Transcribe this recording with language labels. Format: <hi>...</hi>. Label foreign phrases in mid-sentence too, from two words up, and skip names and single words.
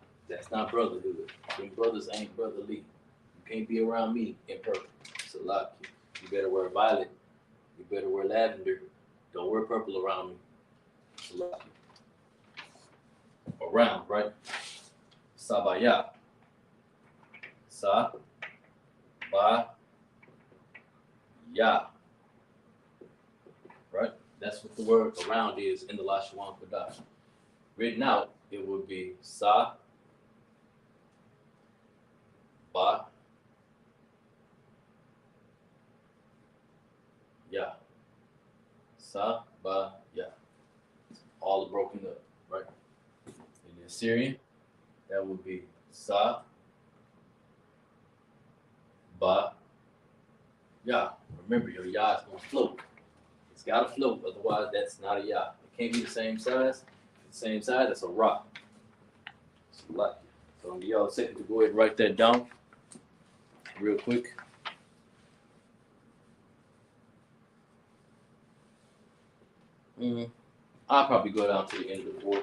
<en>That's not brotherhood. Them brothers ain't brotherly. You can't be around me in purple. It's a lot. You better wear violet. You better wear lavender. Don't wear purple around me. It's a lot. Around, right? Sabaya. Sa. Ba. Ya. Right? That's what the word around is in the Lashawan Qadash. Written out, it would be Sa. Ba. Ya. Sa. Ba. Ya. All broken up, right? In the Assyrian, that would be Sa. Ba. Ya. Remember, your Ya is going to float. It's got to float, otherwise that's not a Ya. It can't be the same size. The same size, that's a Ra. It's a lot. So I'm going to give y'all a second to go ahead and write that down real quick. I'll probably go down to the end of the board.</en>